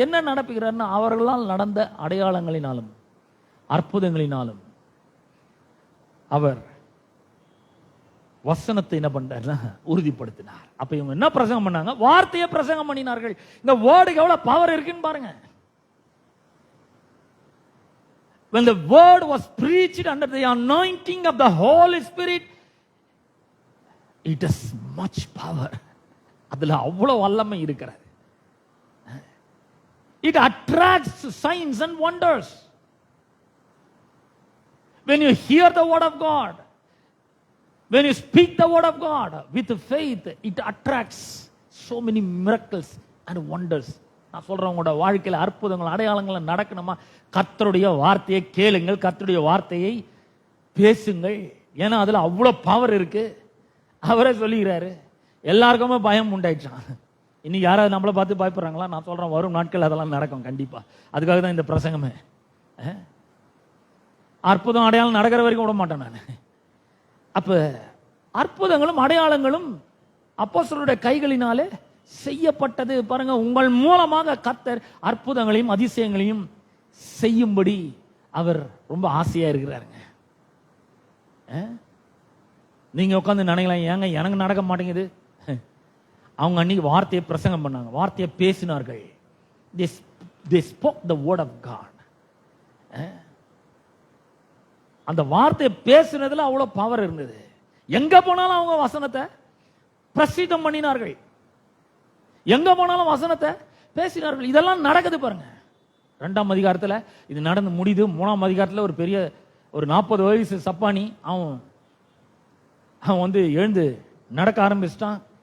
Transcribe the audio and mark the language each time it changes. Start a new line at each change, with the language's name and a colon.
Tamil: என்ன நடப்பிக்கிறார்னா அவர்களால் நடந்த அடையாளங்களினாலும் அற்புதங்களினாலும் அவர் வசனத்தை என்ன பண்றாருன்னா உறுதிப்படுத்தினார். அப்ப இவங்க என்ன பிரசங்கம் பண்ணாங்க? வார்த்தையை பிரசங்கம் பண்ணினார்கள். இந்த வேர்டுக்கு எவ்வளவு பவர் இருக்குன்னு பாருங்க.
English: When the word was preached under the anointing of the Holy Spirit, it has much power.
Tamil: அதுல அவ்வளவு வல்லமை இருக்கிறது.
English: It attracts signs and wonders. When you hear the word of God, when you speak the word of God with faith, it attracts so many miracles and wonders.
Tamil: நான் சொல்றேன், உங்களோட வாழ்க்கையில அற்புதங்கள் அடையாளங்கள் நடக்கணுமா? கர்த்தருடைய வார்த்தையை கேளுங்கள், கர்த்தருடைய வார்த்தையை பேசுங்கள். ஏன்னா அதுல அவ்வளவு பவர் இருக்கு. அவரே சொல்லுகிறாரு. எல்லாருக்குமே பயம் உண்டாயிடுச்சான். இன்னைக்கு யாராவது நம்மளை பார்த்து பயப்படுறாங்களா? நான் சொல்றேன், வரும் நாட்கள் அதெல்லாம் நடக்கும் கண்டிப்பா. அதுக்காக தான் இந்த பிரசங்கமே. அற்புதம் அடையாளம் நடக்கிற வரைக்கும் விட மாட்டேன் நான். அப்ப அற்புதங்களும் அடையாளங்களும் அப்போஸ்தலருடைய கைகளினாலே செய்யப்பட்டது. பாருங்க, உங்கள் மூலமாக கர்த்தர் அற்புதங்களையும் அதிசயங்களையும் செய்யும்படி அவர் ரொம்ப ஆசையா இருக்கிறாருங்க. நீங்க உட்காந்து நினைக்கலாம், ஏங்க எனக்கு நடக்க மாட்டேங்குது. அவங்க அன்னைக்கு வார்த்தையை பிரசங்கம் பண்ணாங்க, வார்த்தையை பேசினார்கள்.
English: They spoke the word of God.
Tamil: அந்த வார்த்தையை பேசுனதுல அவ்வளவு பவர் இருந்தது. எங்க போனாலும் அவங்க வசனத்தை பிரசித்தம் பண்ணினார்கள். எங்க போனாலும் வசனத்தை பேசினார்கள். இதெல்லாம் நடக்குது பாருங்க. 2ஆம் அதிகாரத்துல இது நடந்து முடியுது. 3ஆம் அதிகாரத்துல ஒரு பெரிய ஒரு 40 வயசு சப்பானி அவன் வந்து எழுந்து நடக்க ஆரம்பிச்சிட்டான்.